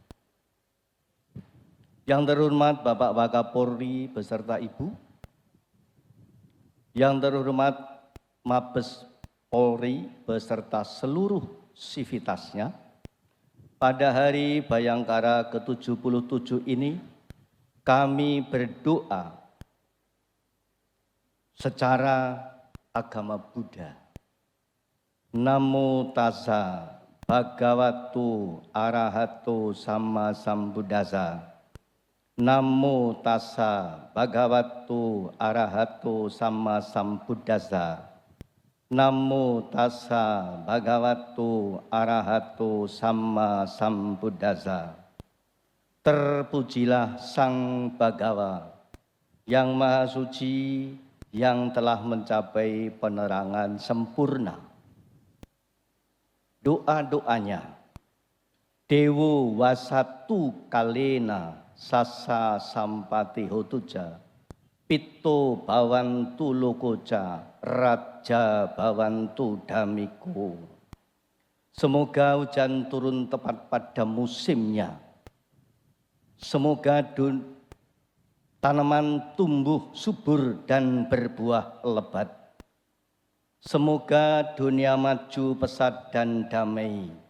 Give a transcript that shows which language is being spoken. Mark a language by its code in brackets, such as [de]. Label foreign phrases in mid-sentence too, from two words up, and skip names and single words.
[id] yang terhormat Bapak Wakapolri beserta Ibu, yang terhormat Mabes Polri beserta seluruh sivitasnya, pada hari Bayangkara ke-77 ini, kami berdoa secara agama Buddha. [pi] Namo tassa bhagavato arahato samma sambuddhassa. Namo tassa bhagavato arahato samma sambuddhassa. Namo tassa bhagavato arahato samma sambuddhassa. Terpujilah Sang Bhagawa yang Maha Suci, yang telah mencapai penerangan sempurna. [id] Doa-doanya, [pi] Dewo wasatu kalena sasa sampati hotuja, Pito bawantu lokoja, Raja bawantu damiko. [id] Semoga hujan turun tepat pada musimnya. Semoga tanaman tumbuh subur dan berbuah lebat. Semoga dunia maju pesat dan damai.